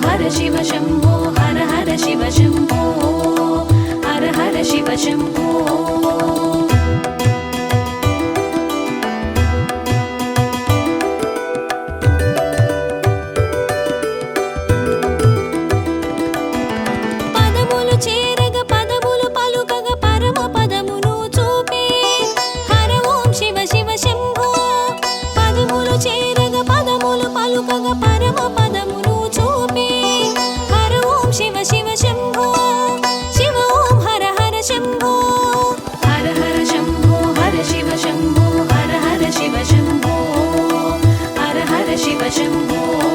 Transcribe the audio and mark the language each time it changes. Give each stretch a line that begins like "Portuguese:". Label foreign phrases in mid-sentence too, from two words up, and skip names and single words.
Sanskrit: शिव शम्भो हर हर शिव शम्भो हर हर शिव शम्भो
Telugu: పదములు చేరగ పదములు పలుకగ పరమ పదమును చూపే
Sanskrit: హర ఓం శివ శివ శంభో
Telugu: పదములు చేరగ పదములు పలుకగ పరమ పదమును చూపే
Sanskrit: హర ఓం శివ శివ శంభో శివ ఓం హర హర శంభో హర హర శంభో హర శివ శంభో హర హర శివ శంభో హర హర శివ శంభో